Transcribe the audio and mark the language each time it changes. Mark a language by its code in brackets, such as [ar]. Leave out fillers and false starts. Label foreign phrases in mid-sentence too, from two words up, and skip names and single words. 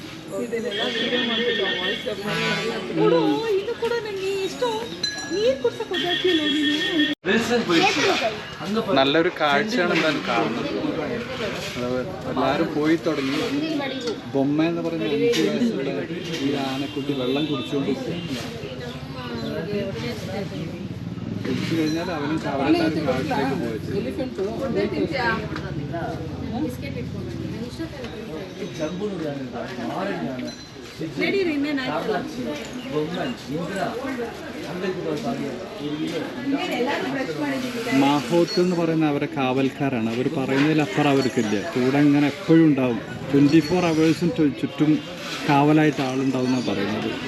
[kn] ಇದನ್ನೆಲ್ಲ ವಿಡಿಯೋ ಮಾಡ್ತಿದ್ದೆ ವಾಯ್ಸ್ ಕೊಡು ಇದು ಕೂಡ ನನಗೆ ಇಷ್ಟು ನೀರು ಕುಡ್ಸಕ್ಕೆ ಹೋಗ್ತಿಲ್ಲ ನೀನು [ml] നല്ലൊരു കാഴ്ചയാണ് എന്തായാലും കാണുന്നത്. എല്ലാവരും പോയി തുടങ്ങി. ബൊമ്മ എന്ന് പറയുന്ന 5 വയസ്സുള്ള ഈ ആനക്കുട്ടി വെള്ളം കുടിച്ചുകൊണ്ട് കുടിച്ചു കഴിഞ്ഞാൽ അവനും അവരെല്ലാവരും കാട്ടിലേക്ക് പോയത്. [kn] ಎಲಿಫೆಂಟು ನಡೀರಿ ಇನ್ನೇನು [ml] മാഹോത്ത് എന്ന് പറയുന്ന അവരെ കാവൽക്കാരാണ്. അവർ പറയുന്നതിലപ്പുറം അവർക്കില്ല. കൂടെ ഇങ്ങനെ എപ്പോഴും ഉണ്ടാവും. 24 hours ചുറ്റും കാവലായിട്ട് ആളുണ്ടാവും എന്നാണ് പറയുന്നത്.